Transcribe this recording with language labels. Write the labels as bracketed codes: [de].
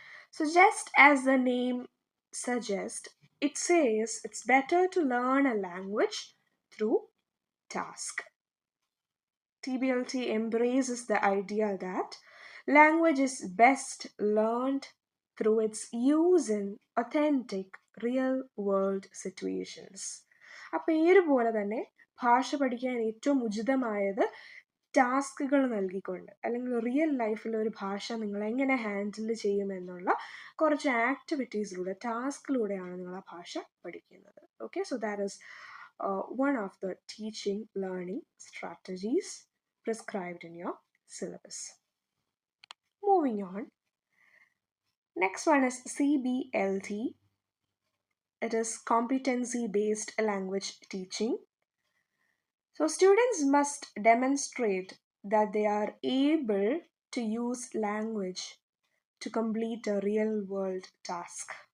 [en] So, just as the name suggests, it says it's better to learn a language through task. TBLT embraces the idea that language is best learned through its use in authentic real world situations. [ml] ആ പേര് പോലെ തന്നെ ഭാഷ പഠിക്കാൻ ഏറ്റവും ഉചിതമായത് ടാസ്കുകൾ നൽകിക്കൊണ്ട് അല്ലെങ്കിൽ റിയൽ ലൈഫിൽ ഒരു ഭാഷ നിങ്ങൾ എങ്ങനെ ഹാൻഡിൽ ചെയ്യുമെന്നുള്ള കുറച്ച് ആക്ടിവിറ്റീസിലൂടെ ടാസ്കിലൂടെയാണ് നിങ്ങൾ ആ ഭാഷ പഠിക്കുന്നത്. [en] Okay, so that is one of the teaching learning strategies prescribed in your syllabus. Moving on, next one is CBLT. It is competency based language teaching. So students must demonstrate that they are able to use language to complete a real world task.